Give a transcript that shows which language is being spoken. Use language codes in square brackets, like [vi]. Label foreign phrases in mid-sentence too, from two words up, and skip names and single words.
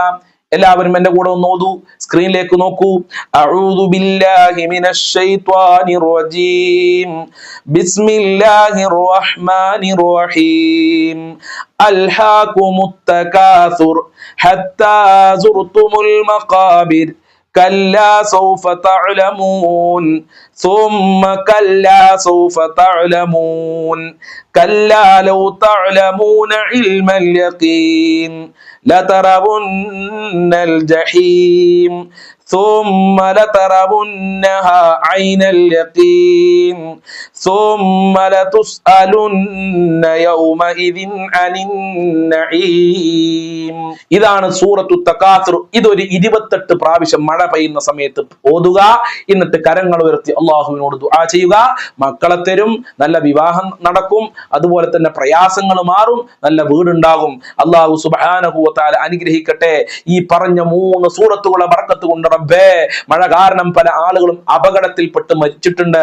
[ml] എല്ലാവരും എന്റെ കൂടെ ഒന്ന് ഓതൂ. സ്ക്രീനിലേക്ക് നോക്കൂ. [ar] أعوذ بالله من الشيطان الرجيم بسم الله الرحمن الرحيم ألهاكم التكاثر حتى زرتم المقابر كلا سوف تعلمون ثم كلا سوف تعلمون كلا لو تعلمون علم اليقين لترون الجحيم ثم لترونها عين اليقين ثم لتسألن يومئذ عن النعيم. [ml] ഇതാണ് [ar] سورة التكاثر. [ml] ഇതൊരു 28 പ്രാവശ്യം മഴ പെയ്യുന്ന സമയത്ത് ഓതുക. എന്നിട്ട് കരങ്ങൾ ഉയർത്തി അള്ളാഹുവിനോട് ദുആ ചെയ്യുക. മക്കളെ തരും, നല്ല വിവാഹം നടക്കും, അതുപോലെ തന്നെ പ്രയാസങ്ങൾ മാറും, നല്ല വീടുണ്ടാകും. [ar] الله سبحانه وتعالى [ml] അനുഗ്രഹിക്കട്ടെ. ഈ പറഞ്ഞ 3 സൂറത്തുകളെ ബർക്കത്ത് കൊണ്ട് റബ്ബേ, മഴ കാരണം പല ആളുകളും അപകടത്തിൽപ്പെട്ട് മരിച്ചിട്ടുണ്ട്.